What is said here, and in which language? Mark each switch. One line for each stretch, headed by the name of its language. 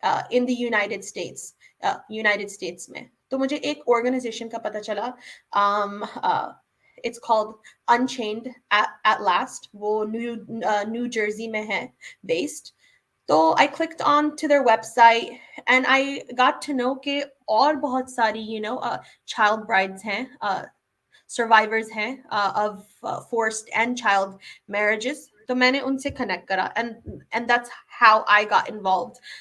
English: in the United States में.
Hindi: तो मुझे एक organization का पता चला.
English: It's called Unchained at Last.
Hindi: वो New Jersey में है based.
English: So I clicked on to their website and I got to know
Hindi: कि और बहुत सारी
English: child brides हैं, survivors हैं of forced and child marriages.
Hindi: तो मैंने उनसे connect करा,
English: and that's how I got involved.